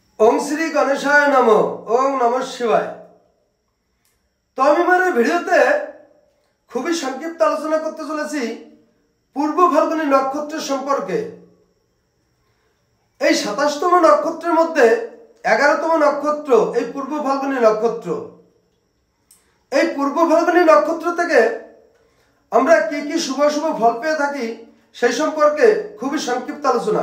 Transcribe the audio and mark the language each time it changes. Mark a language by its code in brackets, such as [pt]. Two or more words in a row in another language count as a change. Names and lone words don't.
[sa] ओम श्री गणेशाय नमो। ओम नमः शिवाय। [bn] तो আমি আমার ভিডিওতে খুবই সংক্ষিপ্ত আলোচনা করতে চলেছি পূর্ব ফাল্গুনী নক্ষত্রের সম্পর্কে। এই 27তম নক্ষত্রের মধ্যে 11তম নক্ষত্র এই পূর্ব ফাল্গুনী নক্ষত্র। এই পূর্ব ফাল্গুনী নক্ষত্র থেকে আমরা কি কি শুভ শুভ ফল পেয়ে থাকি সেই সম্পর্কে খুবই সংক্ষিপ্ত আলোচনা।